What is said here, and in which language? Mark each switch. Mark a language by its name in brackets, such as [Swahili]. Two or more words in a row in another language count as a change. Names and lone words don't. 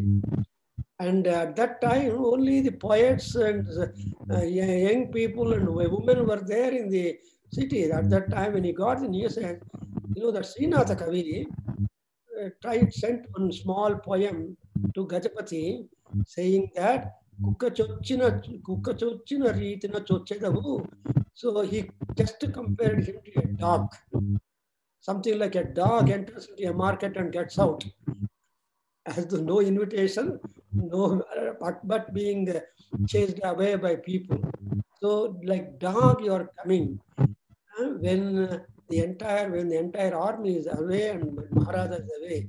[English] And at that time, only the poets and young people and women were there in the city. At that time, when he got the news, that Srinatha Kavi sent one small poem to Gajapati saying that [Telugu] కుక్క చొచ్చిన రీతిన చొచ్చెదవు. [English] So he just compared him to a dog. Something like a dog enters into a market and gets out. Has no invitation, but being chased away by people. So like dog, you are coming. When the entire army is away and Maharaja is away.